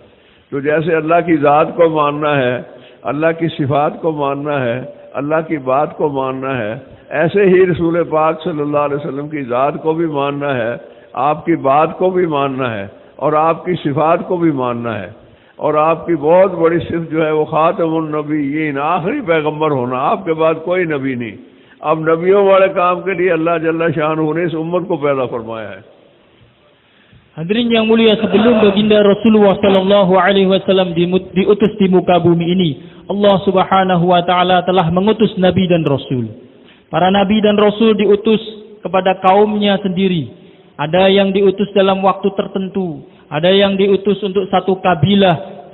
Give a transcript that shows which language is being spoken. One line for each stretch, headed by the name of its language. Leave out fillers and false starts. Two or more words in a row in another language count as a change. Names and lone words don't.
Hindi: तो जैसे अल्लाह की ज़ात को मानना है, अल्लाह की सिफात को मानना है, अल्लाह की बात को मानना है, ऐसे ही रसूल पाक
Arabic: صلى الله عليه وسلم
Hindi: की ज़ात को भी मानना है, आपकी बात को भी मानना है और आपकी सिफात को भी मानना है। और आपकी बहुत बड़ी सिफ़त जो है वो
Arabic: خاتم النبيين,
Hindi: आखिरी पैगंबर होना, आपके बाद कोई नबी नहीं। अब नबियों वाले काम के लिए अल्लाह
Arabic: جل شأنه
Hindi: ने इस उम्मत को पैदा फरमाया है।
Indonesian: Hadirin yang mulia, sebelum baginda Rasulullah
Arabic: صلى الله عليه وسلم
Indonesian: diutus di muka bumi ini, Allah
Arabic: سبحانه وتعالى
Indonesian: telah mengutus nabi dan rasul. Para nabi dan rasul diutus kepada kaumnya sendiri. Ada yang diutus dalam waktu tertentu, ada yang diutus untuk satu kabilah.